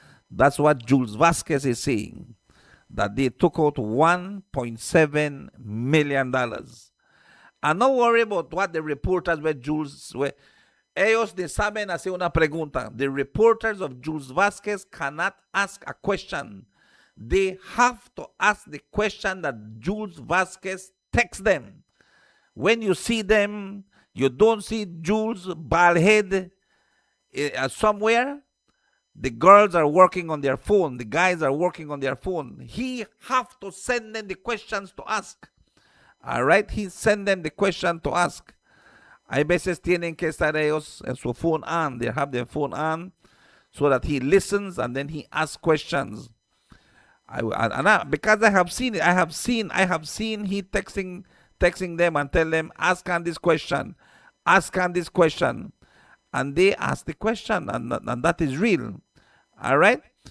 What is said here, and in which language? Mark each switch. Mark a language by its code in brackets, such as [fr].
[en] That's what Jules Vasquez is saying. That they took out $1.7 million. And don't worry about what the reporters were Jules were. [es] Ellos ni saben hacer una pregunta. [en] The reporters of Jules Vasquez cannot ask a question. They have to ask the question that Jules Vasquez texts them. When you see them, you don't see Jules bald head somewhere. The girls are working on their phone. The guys are working on their phone. He have to send them the questions to ask. All right? He send them the question to ask. [es] Hay veces tienen que estar ellos en su phone on. [en] They have their phone on so that he listens and then he asks questions. Because I have seen it. I have seen he texting them and tell them, ask on this question. Ask on this question. And they ask the question, and that is real. All right?